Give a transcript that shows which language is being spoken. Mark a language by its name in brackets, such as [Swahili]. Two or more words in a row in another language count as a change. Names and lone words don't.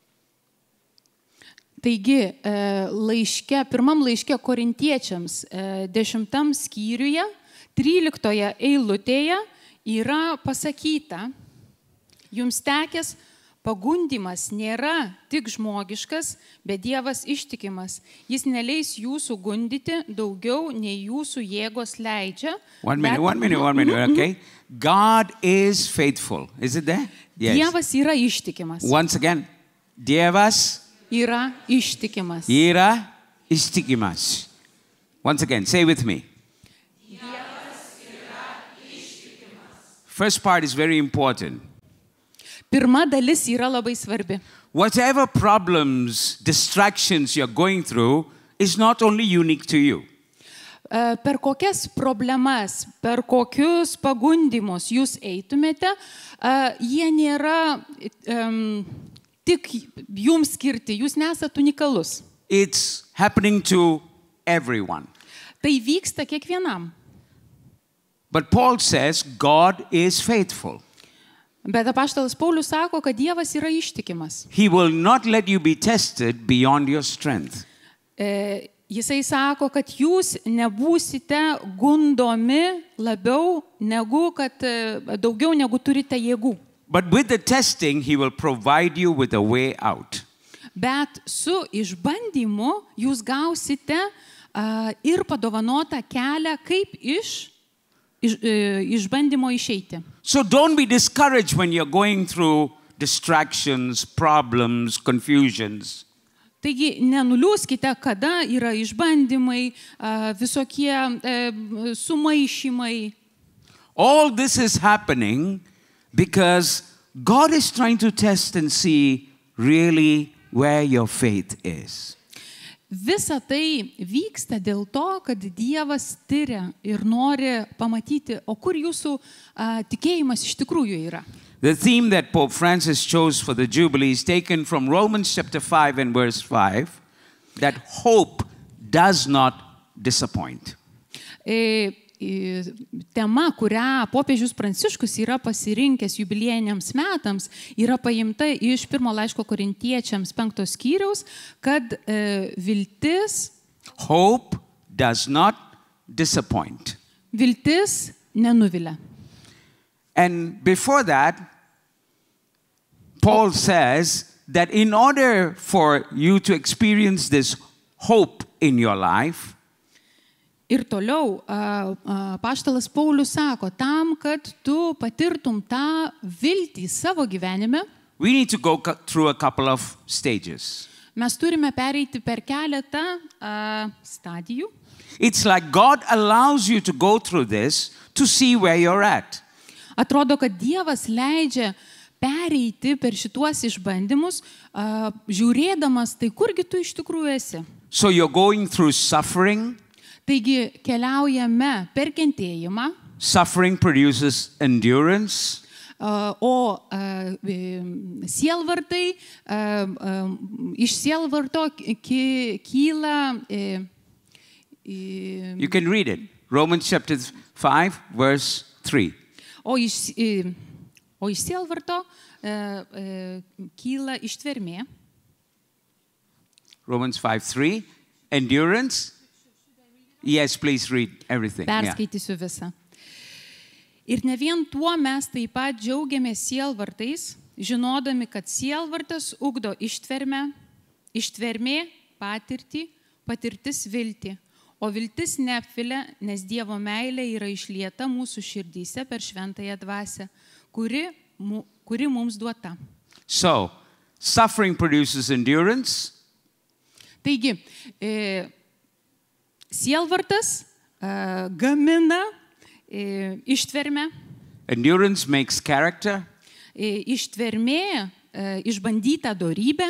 [Lithuanian] Taigi, pirmam laiške Korintiečiams 10 skyriuje, 13 eilutėje yra pasakyta, jums tekęs pagundimas nėra tik žmogiškas, bet Dievas ištikimas. Jis neleis jūsų gundyti daugiau, nei jūsų jėgos leidžia. [English] One minute, okay? God is faithful. Is it there? Yes. [Lithuanian] Dievas yra ištikimas. [English] Once again, [Lithuanian] Dievas yra ištikimas. yra ištikimas. [English] Once again, say with me. [Lithuanian] Dievas yra ištikimas. [English] First part is very important. [Lithuanian] Pirma dalis yra labai svarbi. [English] Whatever problems, distractions you're going through is not only unique to you. [Lithuanian] Per kokias problemas, per kokius pagundimus jūs eitumėte, jie nėra tik jums skirti, jūs nesat unikalus. [English] It's happening to everyone. [Lithuanian] Tai vyksta kiekvienam. [English] But Paul says God is faithful. [Lithuanian] Bet apaštalas Paulius sako, kad Dievas yra ištikimas. [English] He will not let you be tested beyond your strength. [Lithuanian] Jisai sako, kad jūs nebūsite gundomi labiau negu, kad daugiau negu turite jėgų. [English] But with the testing, he will provide you with a way out. [Lithuanian] Bet su išbandymu jūs gausite ir padovanotą kelią, kaip išbandymo išeiti. [English] So don't be discouraged when you're going through distractions, problems, confusions. [Lithuanian] Taigi nenuliūskite, kada yra išbandymai, visokie sumaišymai. [English] All this is happening because God is trying to test and see really where your faith is. [Lithuanian] Visa tai vyksta dėl to, kad Dievas tyria ir nori pamatyti, o kur jūsų tikėjimas iš tikrųjų yra. [English] The theme that Pope Francis chose for the Jubilee is taken from Romans chapter 5 and verse 5, that hope does not disappoint. [Lithuanian] Tema, kurią popiežius Pranciškus yra pasirinkęs jubiliejiniams metams, yra paimta iš pirmo laiško Korintiečiams 5 skyriaus, kad viltis [English] Hope does not disappoint. [Lithuanian] Viltis nenuvilia. [English] And before that, Paul says that in order for you to experience this hope in your life, [Lithuanian] ir toliau apaštalas Paulius sako, tam, kad tu patirtum tą viltį savo gyvenime, [English] we need to go through a couple of stages. [Lithuanian] Mes turime pereiti per keletą stadijų. [English] It's like God allows you to go through this to see where you're at. [Lithuanian] Atrodo, kad Dievas leidžia pereiti per šituos išbandymus, žiūrėdamas, tai kurgi tu iš tikrųjų esi. [English] So you're going through suffering. [Lithuanian] Taigi keliaujame per kentėjimą. [English] Suffering produces endurance. [Lithuanian] O sielvartai, iš sielvarto kyla... [English] You can read it. Romans chapter 5, verse 3. [Lithuanian] O iš sielvarto kyla ištvermė. [English] Romans 5:3. Endurance. Yes, please read everything. [Lithuanian] Perskaitysiu visą. Ir ne vien tuo mes taip pat džiaugiamės sielvartais, žinodami, kad sielvartas ugdo ištvermę, ištvermė patirtį, patirtis viltį. O viltis neapvilia, nes Dievo meilė yra išlieta mūsų širdyse per šventąją dvasią, kuri mums duota. [English] So, suffering produces endurance. [Lithuanian] Taigi, sielvartas gamina ištvermę, [English] Endurance makes character, [Lithuanian] ištvermė išbandyta dorybė,